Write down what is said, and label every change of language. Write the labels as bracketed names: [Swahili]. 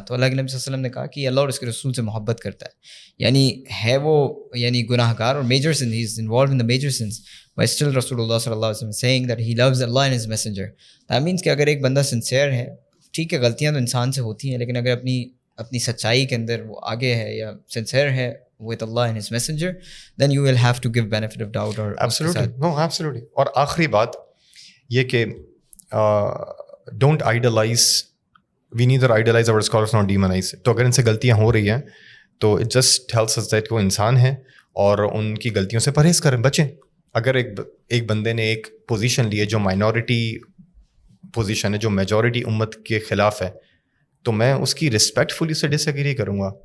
[Urdu] تو اللہ کے نبی صلی اللہ علیہ وسلم نے کہا کہ اللہ اور اس کے رسول سے محبت کرتا ہے, یعنی ہے وہ گناہ گار اور major sun, [English] he is involved in the major sins, but still [Urdu] رسول اللہ صلی اللہ علیہ وسلم [English] Saying that he loves اللہ and his messenger. That means [Urdu] کہ اگر ایک بندہ سنسیئر ہے, ٹھیک ہے غلطیاں تو انسان سے ہوتی ہیں, لیکن اگر اپنی سچائی کے اندر وہ آگے ہے یا سنسیئر ہے [English] with Allah and His Messenger, then you will have to give benefit of doubt. [Urdu] اور [English] absolutely. [Urdu] اور آخری بات یہ کہ [English] don't idolize, we neither idolize our scholars nor demonize. [Urdu] تو اگر ان سے غلطیاں ہو رہی ہیں تو [English] it just tells us that [Urdu] وہ انسان ہیں اور ان کی غلطیوں سے پرہیز کریں, بچیں. اگر ایک بندے نے ایک پوزیشن لی ہے جو مائنورٹی پوزیشن ہے, جو میجورٹی امت کے خلاف ہے, تو میں اس کی رسپیکٹفلی سے ڈس ایگری کروں گا.